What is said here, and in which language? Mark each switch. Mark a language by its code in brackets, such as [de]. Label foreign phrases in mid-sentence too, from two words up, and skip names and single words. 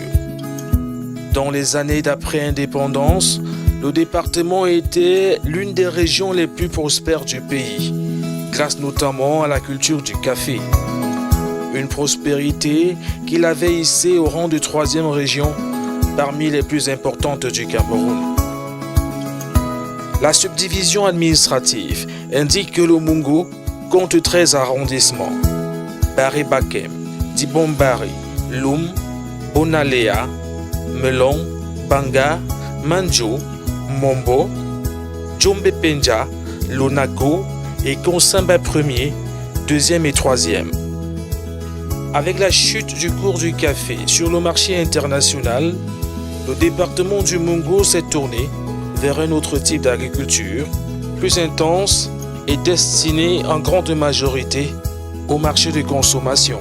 [fr] Dans les années d'après-indépendance, le département était l'une des régions les plus prospères du pays, grâce notamment à la culture du café. Une prospérité qu'il avait hissée au rang de 3e région parmi les plus importantes du Cameroun. La subdivision administrative indique que le Mungo compte 13 arrondissements. Bari-Bakem, Dibombari, Loum, Bonalea, Melon, Banga, Manjo, Mombo, Djombe-Penja, Lonago et Konsamba 1er, 2e et 3e. Avec la chute du cours du café sur le marché international, le département du Mungo s'est tourné vers un autre type d'agriculture, plus intense et destinée en grande majorité au marché de consommation.